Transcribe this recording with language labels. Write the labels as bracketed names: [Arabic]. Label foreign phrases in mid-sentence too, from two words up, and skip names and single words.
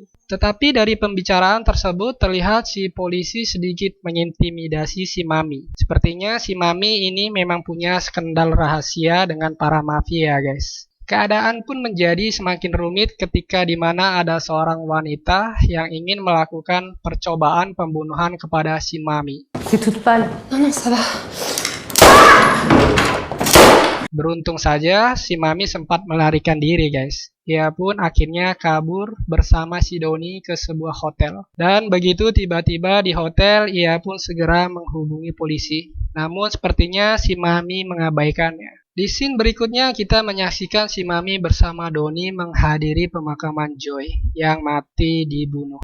[Indonesian] Tetapi dari pembicaraan tersebut terlihat si polisi sedikit mengintimidasi si Mami. Sepertinya si Mami ini memang punya skandal rahasia dengan para mafia, guys. Keadaan pun menjadi semakin rumit ketika di mana ada seorang wanita yang ingin melakukan percobaan pembunuhan kepada si Mami. [French] C'est toute pâle. Non, non, ça va. [Indonesian] Beruntung saja si Mami sempat melarikan diri, guys. Ia pun akhirnya kabur bersama si Doni ke sebuah hotel. Dan begitu tiba-tiba di hotel, ia pun segera menghubungi polisi. Namun sepertinya si Mami mengabaikannya. Di scene berikutnya kita menyaksikan si Mami bersama Doni menghadiri pemakaman Joy yang mati dibunuh.